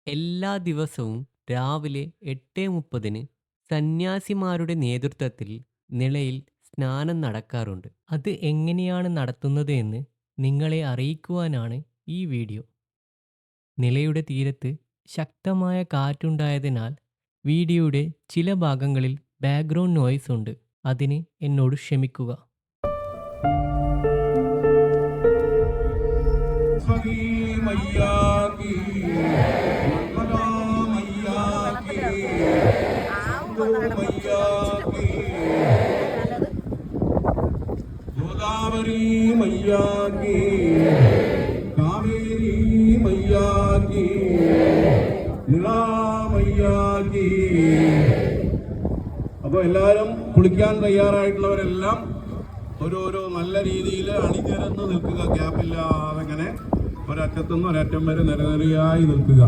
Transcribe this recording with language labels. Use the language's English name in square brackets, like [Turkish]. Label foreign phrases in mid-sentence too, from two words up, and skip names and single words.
[Malayalam] എല്ലാ ദിവസവും രാവിലെ 8:30 സന്യാസിമാരുടെ നേതൃത്വത്തിൽ നിളയിൽ സ്നാനം നടക്കാറുണ്ട്. അത് എങ്ങനെയാണ് നടത്തുന്നത് എന്ന് നിങ്ങളെ അറിയിക്കുവാനാണ് ഈ വീഡിയോ. നിളയുടെ തീരത്ത് ശക്തമായ കാറ്റുണ്ടായതിനാൽ വീഡിയോയുടെ ചില ഭാഗങ്ങളിൽ [English] background noise [Malayalam] ഉണ്ട്. അതിന് എന്നോട് ക്ഷമിക്കുക. [Hindi] मैया की नर्मदा मैया की मैया की गोदावरी मैया की कावेरी मैया की निला मैया की. [Malayalam] അപ്പോൾ എല്ലാവരും കുളിക്കാൻ തയ്യാറായിട്ടുള്ളവരെല്ലാം ഓരോരോ നല്ല രീതിയിൽ അണിനിരന്ന് നിൽക്കുക. ഗ്യാപ്പില്ലാതെ ഇങ്ങനെ ഒരറ്റത്തുനിന്ന് ഒരറ്റം വരെ നിരനിരയായി നിൽക്കുക.